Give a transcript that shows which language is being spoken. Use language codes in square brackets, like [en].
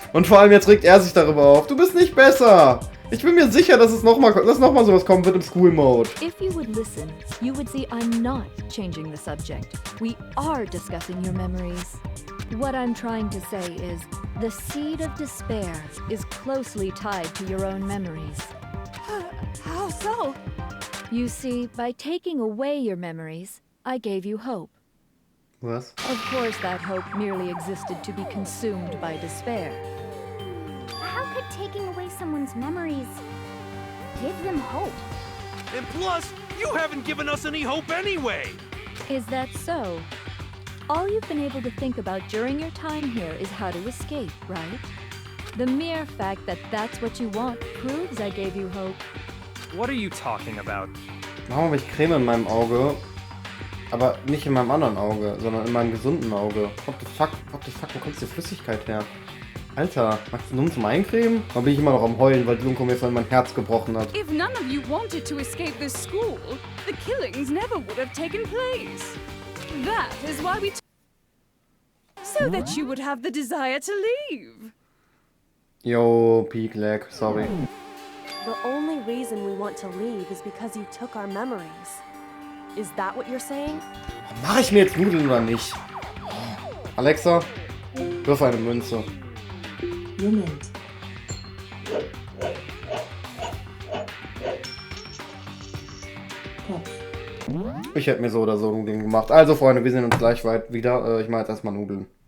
[de] Und vor allem jetzt regt er sich darüber auf. Du bist nicht besser! Ich bin mir sicher, dass noch mal sowas kommen wird im School Mode. [en] If you would listen, you would see I'm not changing the subject. We are discussing your memories. What I'm trying to say is, the seed of despair is closely tied to your own memories. How so? You see, by taking away your memories, I gave you hope. [de] Was? [en] Of course, that hope merely existed to be consumed by despair. How could taking away someone's memories give them hope? And plus, you haven't given us any hope anyway! Is that so? All you've been able to think about during your time here is how to escape, right? The mere fact that that's what you want proves I gave you hope. What are you talking about? [de] Warum habe ich Creme in meinem Auge? Aber nicht in meinem anderen Auge, sondern in meinem gesunden Auge. [en] What the fuck, [de] wo kommt die Flüssigkeit her? Alter, machst du nun zum Eincremen? Da bin ich immer noch am Heulen, weil Junko mir von mein Herz gebrochen hat. [en] If none of you wanted to escape this school, the killings never would have taken place. That is why we so that you would have the desire to leave. Yo, Peak Lag, sorry. The only reason we want to leave is because you took our memories. Is that what you're saying? [de] Mach ich mir jetzt Nudeln oder nicht? Alexa, wirf eine Münze. Moment. Kopf. Ich hätte mir so oder so ein Ding gemacht. Also Freunde, wir sehen uns gleich weit wieder. Ich mache jetzt erstmal Nudeln.